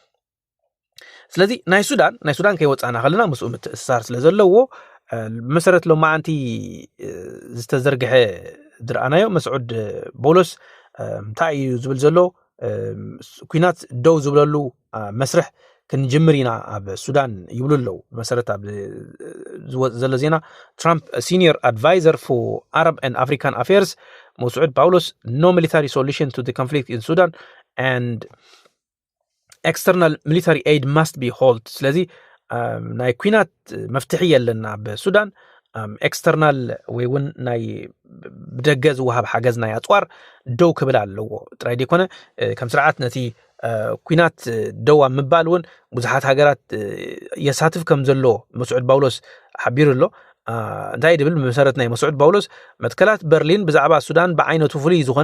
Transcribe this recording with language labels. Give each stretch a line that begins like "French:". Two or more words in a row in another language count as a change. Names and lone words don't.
Tigrinya: ስለዚ ናይ ሱዳን ከይወፃና ከለና ምስኡ ምትእስሳር ስለ ዘለዎ መሰረት ሎማዓንቲ ዝተዘርግሐ ድርኣናዮ መስዑድ ቦሎስ እንታይ እዩ ዝብል ዘሎ ኩናት ደው ዝብለሉ መስርሕ ክንጅምር ኢና ኣብ ሱዳን ይብሉ ኣለዉ መሰረት ኣብ ዘሎ ዜና ትራምፕ
English: Senior Advisor for Arab and African Affairs መስዑድ ጳውሎስ No military solution to the conflict in Sudan and external military aid must be
Tigrinya: halt ስለዚ ናይ ኩናት መፍትሒ የለና በሱዳን ኤክስተርናል ወይ እውን ናይ ብደገ ዝወሃብ ሓገዝ ናይ ኣጽዋር ደው ክብል ኣለዎ ጥራይ ደይኮነ ከም ስርዓት ነቲ ኩናት ደው ምባል እውን ብዙሓት ሃገራት የሳትፍ ከም ዘሎ መስዑድ ጳውሎስ ሓቢሩ ኣሎ እንታይ ድብል መሰረት ናይ መስዑድ ጳውሎስ መትከላት በርሊን ብዛዕባ ሱዳን ብዓይነቱ ፍሉይ ዝኾነ